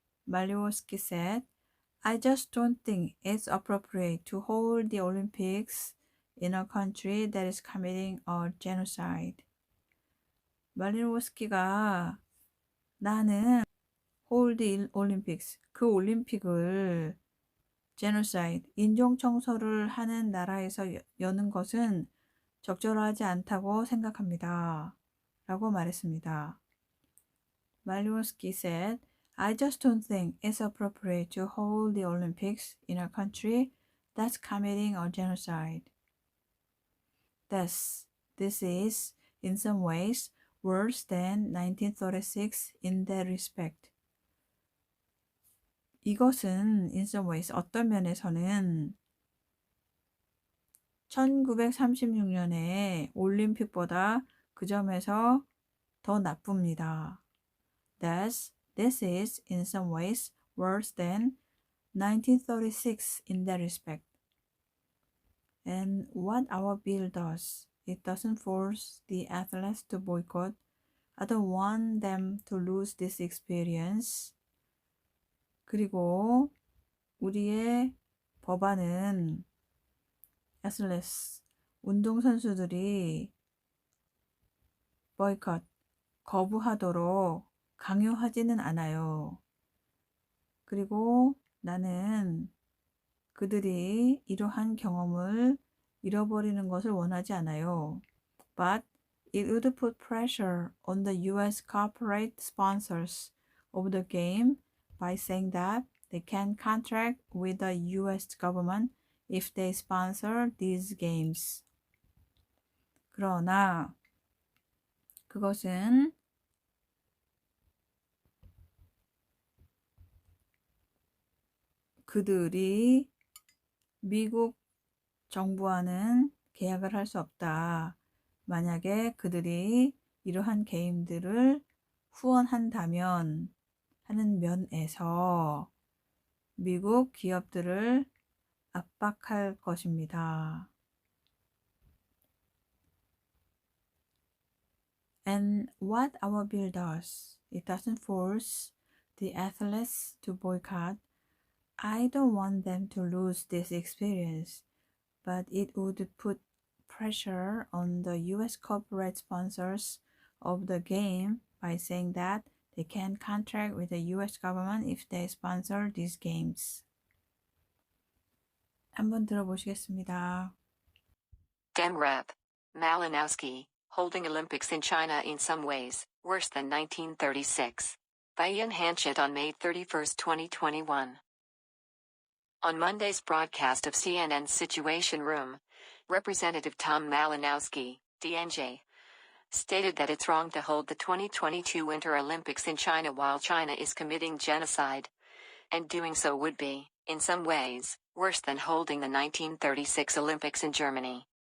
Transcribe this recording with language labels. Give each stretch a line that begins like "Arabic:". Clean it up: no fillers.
English: Maliwoski said, I just don't think it's appropriate to hold the Olympics in a country that is committing a genocide.
Korean: 말리노스키가 나는
English: hold the Olympics,
Korean: 그 올림픽을
English: genocide,
Korean: 인종청소를 하는 나라에서 여는 것은 적절하지 않다고 생각합니다. 라고 말했습니다.
English: 말리노스키 said, I just don't think it's appropriate to hold the Olympics in a country that's committing a genocide. This is, in some ways, worse than 1936 in that respect.
Korean: 이것은
English: in some ways,
Korean: 어떤 면에서는 1936년의 올림픽보다 그 점에서 더 나쁩니다.
English: This is, in some ways, worse than 1936 in that respect. And what our bill does, it doesn't force the athletes to boycott. I don't want them to lose this experience.
Korean: 그리고 우리의 법안은
English: athletes,
Korean: 운동선수들이
English: boycott,
Korean: 거부하도록 강요하지는 않아요. 그리고 나는 그들이 이러한 경험을 잃어버리는 것을 원하지 않아요.
English: But it would put pressure on the US corporate sponsors of the game by saying that they can contract with the US government if they sponsor these games.
Korean: 그러나 그것은 그들이 미국 정부와는 계약을 할 수 없다. 만약에 그들이 이러한 게임들을 후원한다면 하는 면에서 미국 기업들을 압박할 것입니다.
English: And what our bill does, it doesn't force the athletes to boycott. I don't want them to lose this experience, but it would put pressure on the US corporate sponsors of the game by saying that they can contract with the US government if they sponsor these games.
Korean: 한번 들어보시겠습니다.
English: Dem Rep. Malinowski, holding Olympics in China in some ways, worse than 1936. By Ian Hanchett on May 31, 2021. On Monday's broadcast of CNN's Situation Room, Representative Tom Malinowski, DNJ, stated that it's wrong to hold the 2022 Winter Olympics in China while China is committing genocide, and doing so would be, in some ways, worse than holding the 1936 Olympics in Germany.